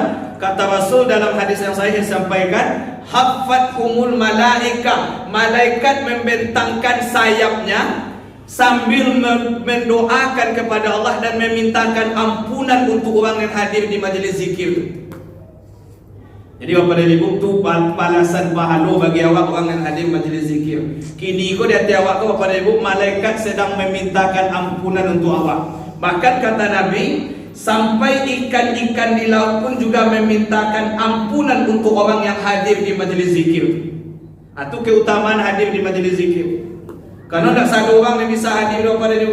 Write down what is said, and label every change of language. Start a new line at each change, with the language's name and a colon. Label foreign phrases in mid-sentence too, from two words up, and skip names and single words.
Indonesian: Kata Rasul dalam hadis yang sahih disampaikan,
Arabic: حفتهم الملائكة,
Indonesian: malaikat membentangkan sayapnya sambil mendoakan kepada Allah dan memintakan ampunan untuk orang yang hadir di majlis zikir. Jadi Bapak dan Ibu, itu balasan pahala bagi awak orang yang hadir majlis zikir. Kini ko di hati awak ko Bapak dan Ibu, malaikat sedang memintakan ampunan untuk awak. Bahkan kata Nabi, sampai ikan-ikan di laut pun juga memintakan ampunan untuk orang yang hadir di majlis zikir. Itu keutamaan hadir di majlis zikir. Karena tak satu orang yang bisa hadir pada dia.